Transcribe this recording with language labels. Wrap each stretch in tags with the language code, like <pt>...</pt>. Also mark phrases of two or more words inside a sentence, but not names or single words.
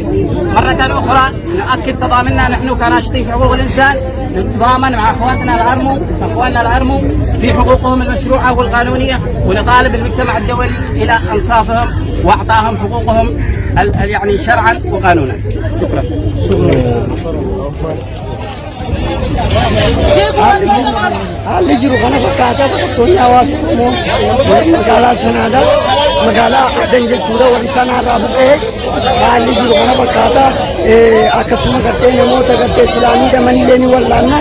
<ar>مرة أخرى نؤكد تضامننا نحن كناشطين في حقوق الإنسان، نتضامن مع أخواننا الأرمو في حقوقهم المشروعة والقانونية، ونطالب المجتمع الدولي إلى إنصافهم وإعطائهم حقوقهم يعني شرعا وقانونا. شكرا.</ar> <om>haalli jiru kana fakkaata bakattoonni hawaasa Oromoo magaalaa sanaadha. Magaalaa Adan jechuudha warri sanaarraa buqqee haalli jiru kana fakkaata. Akkasuma gartee namoota gartee Islaamii dhamanillee ni wallaanna.</om>